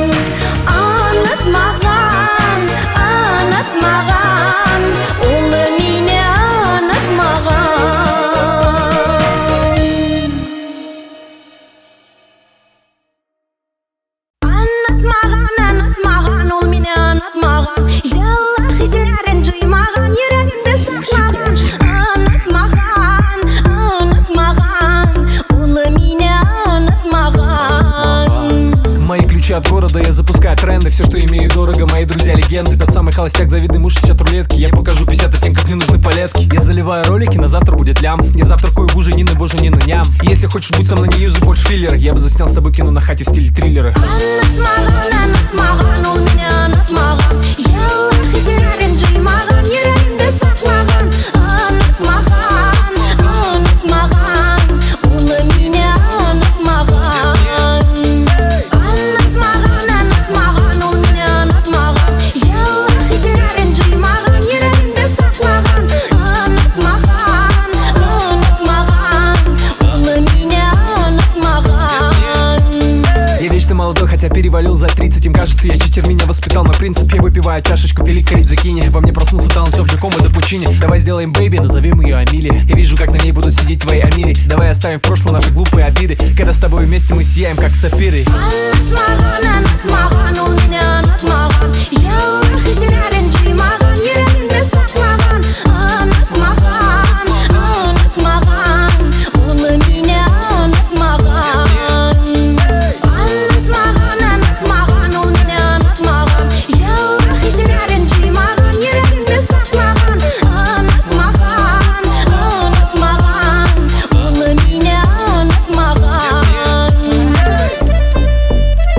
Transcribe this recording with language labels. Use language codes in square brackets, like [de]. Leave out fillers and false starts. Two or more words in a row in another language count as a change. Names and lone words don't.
[crh] Anlatmagan, anlatmagan, ol meni anlatmagan. Anlatmagan, anlatmagan, ol meni anlatmagan. Yıllı hislerin juymagan, yüreginde saklagan. Anlatmagan, anlatmagan, ol meni anlatmagan. [ru] Мои ключи от города, я запускаю тренды. Все, что имею, дорого, мои друзья легенды. Тот самый холостяк, завидный муж, 60 рулетки. Я покажу 50 оттенков, не нужны палетки. Я заливаю ролики, на завтра будет лям. Я завтракаю в ужине, боже, не на ням. Если хочешь быть со мной, не юзай больше филлеры. Я бы заснял с тобой кино на хате в стиле триллеры. [crh] Anlatmagan, anlatmagan, ol meni anlatmagan. Yıllı hislerin juymagan, yüreginde saklagan. Anlatmagan, anlatmagan, ol meni anlatmagan. Anlatmagan, anlatmagan, ol meni anlatmagan. Yıllı hislerin juymagan, yüreginde saklagan. Anlatmagan, anlatmagan, ol meni anlatmagan. [ru] Я вечно молодой, хотя перевалил за 30. Им кажется, я читер, меня воспитал мой принцип. Я выпиваю чашечку великой ридзакини. Во мне проснулся талант Топ Джакомо до Пучини. Давай сделаем бэйби, назовем ее Амили. Я вижу, как на ней будут сидеть твои Амири. Давай оставим в прошлом наши глупые обиды. Когда с тобой вместе мы сияем, как сапфиры. [crh] Anlatmagan, anlatmagan, ol meni anlatmagan. Yıllı hislerin juymagan, yüreginde saklagan. Anlatmagan, anlatmagan, ol meni anlatmagan. Anlatmagan, anlatmagan, ol meni anlatmagan. Yıllı hislerin juymagan, yüreginde saklagan. Anlatmagan, anlatmagan, ol meni anlatmagan.